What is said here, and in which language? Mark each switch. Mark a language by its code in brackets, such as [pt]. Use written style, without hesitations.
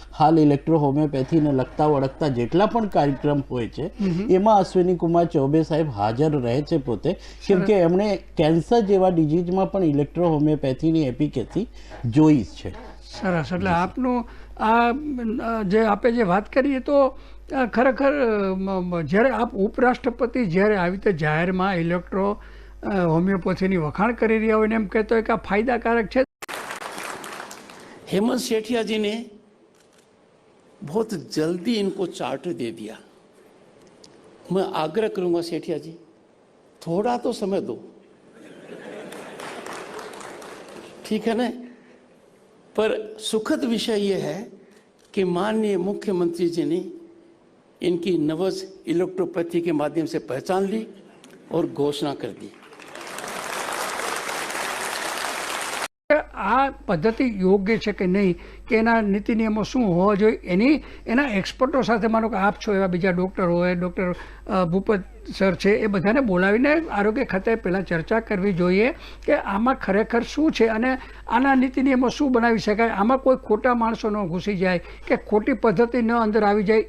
[gu] હાલ ઇલેક્ટ્રો હોમિયોપેથીને લગતા વળગતા જેટલા પણ કાર્યક્રમ હોય છે એમાં અશ્વિની કુમાર ચૌબે સાહેબ હાજર રહે છે પોતે, કેમ કે એમણે કેન્સર જેવા ડિઝીઝમાં પણ ઇલેક્ટ્રો હોમિયોપેથીની એફિકેસી જોઈ છે. સરસ. એટલે આપનું આ જે આપે જે વાત કરીએ તો ખરેખર જ્યારે આપ ઉપરાષ્ટ્રપતિ જ્યારે આવી રીતે જાહેરમાં ઇલેક્ટ્રો હોમિયોપેથીની વખાણ કરી રહ્યા હોય ને એમ કહેતો હોય કે આ ફાયદાકારક છે. [hi] हेमंत सेठिया जी ने बहुत जल्दी इनको चार्टर दे दिया. मैं आग्रह करूंगा सेठिया जी, थोड़ा तो समय दो, ठीक है ना. पर सुखद विषय ये है कि माननीय मुख्यमंत्री जी ने इनकी नवज इलेक्ट्रोपैथी के माध्यम से पहचान ली और घोषणा कर दी. [gu] આ પદ્ધતિ યોગ્ય છે કે નહીં, કે એના નીતિ નિયમો શું હોવા જોઈએ, એના એક્સપર્ટો સાથે માનો કે આપ છો એવા બીજા ડૉક્ટર હોય, ડૉક્ટર ભૂપત સર છે, એ બધાને બોલાવીને આરોગ્ય ખાતાએ પહેલાં ચર્ચા કરવી જોઈએ કે આમાં ખરેખર શું છે અને આના નીતિ નિયમો શું બનાવી શકાય, આમાં કોઈ ખોટા માણસો ન ઘૂસી જાય કે ખોટી પદ્ધતિ ન અંદર આવી જાય.